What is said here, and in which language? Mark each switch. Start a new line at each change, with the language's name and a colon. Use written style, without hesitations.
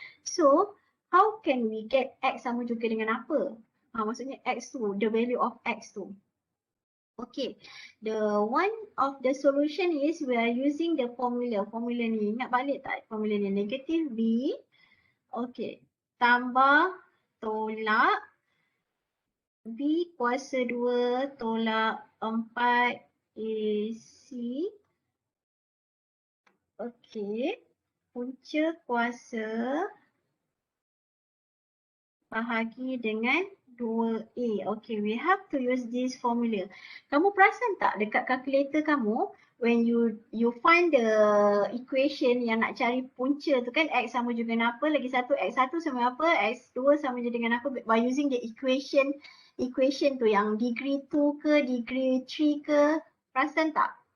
English: So, how can we get x
Malay: sama juga dengan apa? Maksudnya x tu,
English: the value of x
Malay: tu.
English: Okay, the one of the solution is we are using the formula.
Malay: Formula ni, ingat balik tak formula ni? Negative B, okay, tambah tolak B kuasa 2 tolak 4 AC. Okey. Punca kuasa bahagi dengan 2A.
English: Okay, we have to use this formula.
Malay: Kamu perasan tak dekat kalkulator kamu, when you find the equation yang nak cari punca tu kan, X sama juga dengan apa, lagi satu X1 sama apa, X2 sama je dengan apa, by using the equation tu yang degree 2 ke, degree 3 ke, perasan tak?